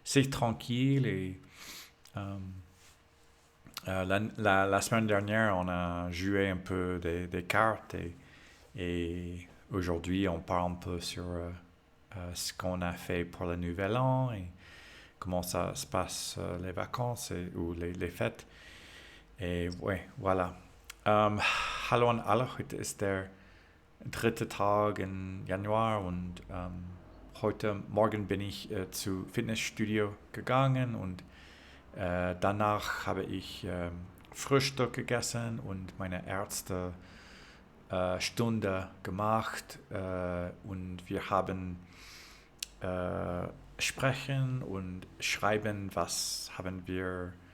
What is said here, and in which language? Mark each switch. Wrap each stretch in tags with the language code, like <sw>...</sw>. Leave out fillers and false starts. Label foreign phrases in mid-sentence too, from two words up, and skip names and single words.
<fr>C'est tranquille et La semaine dernière, on a joué un peu des cartes et aujourd'hui, on parle un peu sur ce qu'on a fait pour le Nouvel An et comment ça se passe les vacances ou les fêtes. Ouais, voilà.</fr> <de>Hallo an alle, heute ist der dritte Tag im Januar und heute Morgen bin ich zu Fitnessstudio gegangen und danach habe ich Frühstück gegessen und meine Ärzte Stunde gemacht und wir haben sprechen und schreiben, was haben wir</de>